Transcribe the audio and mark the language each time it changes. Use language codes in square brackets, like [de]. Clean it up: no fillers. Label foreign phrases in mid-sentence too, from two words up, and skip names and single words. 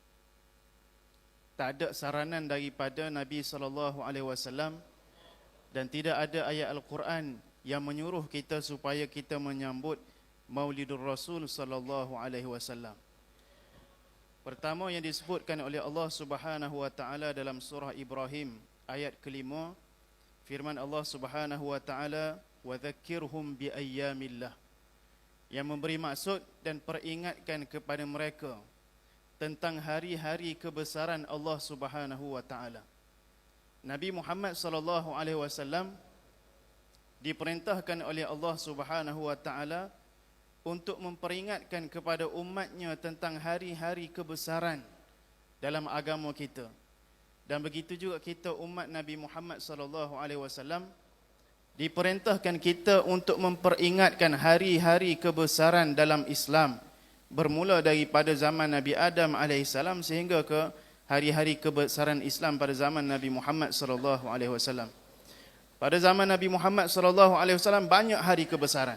[ms] Tak ada saranan daripada Nabi SAW dan tidak ada ayat Al-Quran yang menyuruh kita supaya kita menyambut Maulidur Rasul SAW. Pertama yang disebutkan oleh Allah [ar] سبحانه وتعالى [ms] dalam surah Ibrahim ayat kelima, firman Allah [ar] سبحانه وتعالى, "وذكرهم بأيام الله." [ms] Yang memberi maksud dan peringatkan kepada mereka tentang hari-hari kebesaran Allah [ar] سبحانه وتعالى. [ms] Nabi Muhammad [ar] صلى الله عليه وسلم [ms] diperintahkan oleh Allah [ar] سبحانه وتعالى [ms] untuk memperingatkan kepada umatnya tentang hari-hari kebesaran dalam agama kita. Dan begitu juga kita umat Nabi Muhammad [ar] صلى الله عليه وسلم [ms] diperintahkan kita untuk memperingatkan hari-hari kebesaran dalam Islam, bermula daripada zaman Nabi Adam AS sehingga ke hari-hari kebesaran Islam pada zaman Nabi Muhammad [ar] صلى الله عليه وسلم. [ms] Pada zaman Nabi Muhammad [ar] صلى الله عليه وسلم [ms] banyak hari kebesaran.